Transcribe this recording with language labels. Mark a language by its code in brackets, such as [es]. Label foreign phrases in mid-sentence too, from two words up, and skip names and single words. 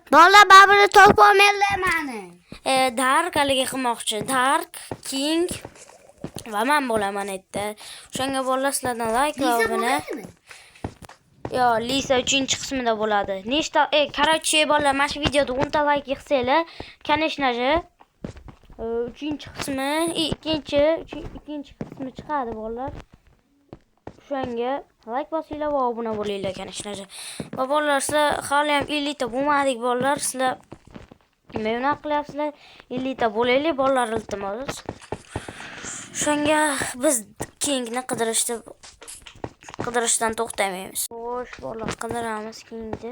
[uz] Bolalar babini topolmaylar meni. Dark haliga qilmoqchi. Dark, King va men bo'laman aytdi. O'shanga bolalar, sizlardan like va obuna. Yo, Lisa 3-qismida bo'ladi. Nechta короче bolalar, mana shu videoda 10 ta like yig'sanglar, [ru] конечно же [uz] 3-qismi, ikkinchi qismi chiqadi bolalar. O'shanga like bosinglar va obuna bo'linglar, [ru] конечно же. [uz] Va bolalar, sizlar hali ham 50 ta bo'lmadik bolalar. Sizlar nima qilyapsizlar? 50 ta bo'laylik bolalar, iltimos. O'shanga biz Kingni qidirishdan to'xtamaymiz. Xo'sh, bolalar, qidiramiz Kingni.